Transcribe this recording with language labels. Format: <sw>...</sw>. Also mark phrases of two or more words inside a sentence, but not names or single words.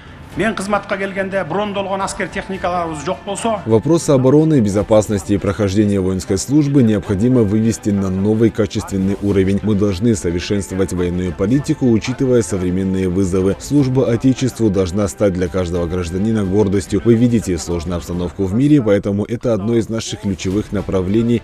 <ky>Мен кызматка келгенде брондолгон аскер техникаларыбыз жок болсо.</ky> <ru>Вопросы обороны, безопасности и прохождения воинской службы необходимо вывести на новый качественный уровень. Мы должны совершенствовать военную политику, учитывая современные вызовы. Служба Отечеству должна стать для каждого гражданина гордостью. Вы видите сложную обстановку в мире, поэтому это одно из наших ключевых направлений.</ru>